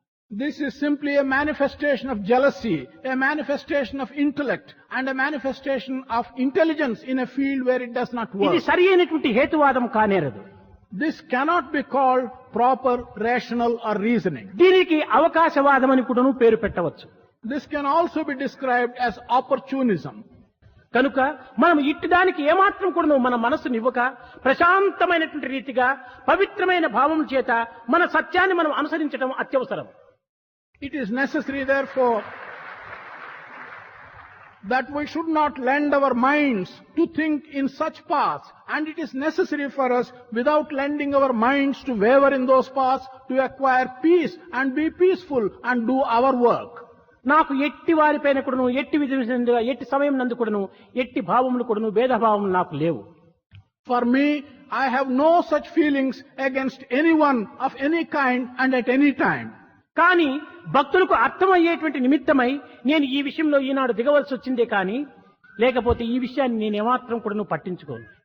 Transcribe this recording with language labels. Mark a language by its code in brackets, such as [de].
[en] This is simply a manifestation of jealousy, a manifestation of intellect, and a manifestation of intelligence in a field where it does not [te] ఇది [en] work. [te] సరి అయినటువంటి హేతువాదం కానేరదు. [en] This cannot be called proper rational or reasoning. [te] దీనికి అవకాశవాదం అని కూడాను పేరు పెట్టవచ్చు. [en] This can also be described as opportunism. [te] కనుక మనం ఇట్టుదానికి ఏమాత్రం కూడాను మన మనస్సునివ్వక ప్రశాంతమైనటువంటి రీతిగా పవిత్రమైన భావం చేత మన సత్యాన్ని మనం అనుసరించడం అత్యవసరం. [en] It is necessary, therefore, that we should not lend our minds to think in such paths, and it is necessary for us, without lending our minds to waver in those paths, to acquire peace and be peaceful and do our work. [te] నాకు ఎట్టి వారిపైన కూడాను ఎట్టి విధంగా ఎట్టి సమయం నందు కూడాను ఎట్టి భావములు కూడాను భేదభావములు నాకు లేవు. [en] For me, I have no such feelings against anyone of any kind and at any time. [te] కానీ భక్తులకు అర్థమయ్యేటువంటి నిమిత్తమై నేను ఈ విషయంలో ఈనాడు దిగవలసి వచ్చిందే కానీ లేకపోతే ఈ విషయాన్ని నేను ఏమాత్రం కూడా పట్టించుకోను.